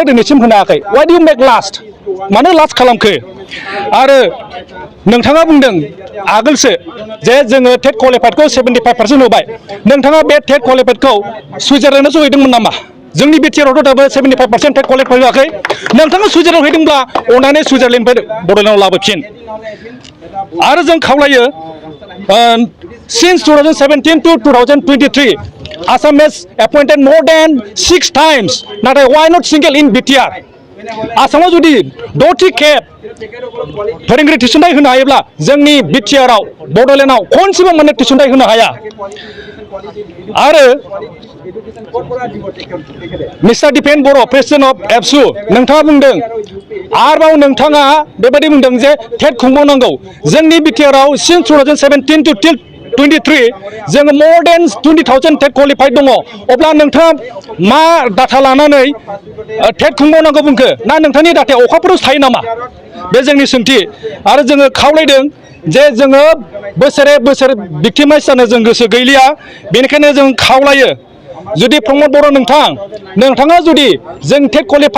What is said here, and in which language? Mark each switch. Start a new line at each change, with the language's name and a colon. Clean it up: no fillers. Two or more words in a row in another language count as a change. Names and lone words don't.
Bodo: दिनैसिम होनो हायाखै
English: why do you make last
Bodo: मानो लास्ट खालामखो आरो नोंथाङा बुंदों आगोलसो जे जोङो
English: TET qualified
Bodo: 75% होबाय नोंथाङा बे
English: TET qualified
Bodo: सुइजारलेण्डआव हैदोंमोन नामा जोंनि बिटिआरआवथ' दाबो 75%
English: TET qualified
Bodo: होआखै नोंथाङा सुइजारलेण्डआव हैदोंब्ला अननानै सुइजारलेण्डनिफ्राय बड'लेण्डआव लाबोफिन आरो जों खावलायो
English: since 2017 to 2023 Assam has appointed more than 6 times
Bodo: नाथाय
English: why not single in BTR
Bodo: आसामाव जुदि 60 खेब फोरोंगिरि थिसननाय होनो हायोब्ला जोंनि बिटिआरआव बड'लेण्डआव खनसेबो माने थिसननाय होनो हाया आरो मिस्टार दिपेन बर'
English: president of ABSU
Bodo: नोंथाङा बुंदों आरोबाव नोंथाङा बेबायदि बुंदों जे टेट खुंबावनांगौ जोंनि बिटिआरआव
English: since 2017 to till 23
Bodo: जोङो
English: more than 20,000 TET qualified
Bodo: दङ अब्ला नोंथाङा मा डाटा लानानै टेट खुंबावनांगौ बुंखो ना नोंथांनि डाटाया अखाफोराव थायो नामा बे जोंनि सोंथि आरो जोङो खावलायदों जे जोङो बोसोरे बोसोर भिक्टिमाइज जानो जों गोसो गैलिया बेनिखायनो जों खावलायो जुदि प्रमद बर' नोंथाङा जुदि जों
English: TET qualified